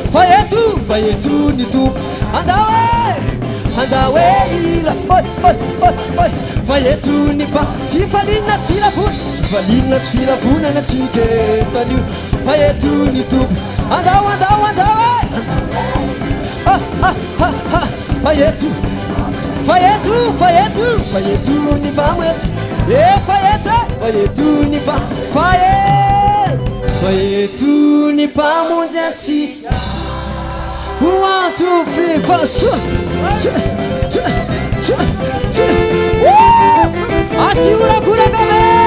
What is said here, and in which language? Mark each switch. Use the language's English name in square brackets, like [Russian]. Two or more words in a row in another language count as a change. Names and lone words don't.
[Malagasy] Fa eto, fa eto ny tompo. Andao e, andao e, ila, oi, oi, oi, oi. Fa eto ny mpa-, fifaliana sy firavonana, fifaliana sy firavonana antsika e, tanio. Fa eto ny tompo. Andao, andao, andao e. Ah, ah. Ha, ha, fa eto, fa eto, fa eto, fa eto ny mpamoetsy. E, fa eto, fa eto ny mpa-, fa e-, fa eto ny mpamonjy antsika. [English] One, two, three, four, so-, tse-, tse-, tse-, tse-, woo! [Malagasy] Asiora koraka be!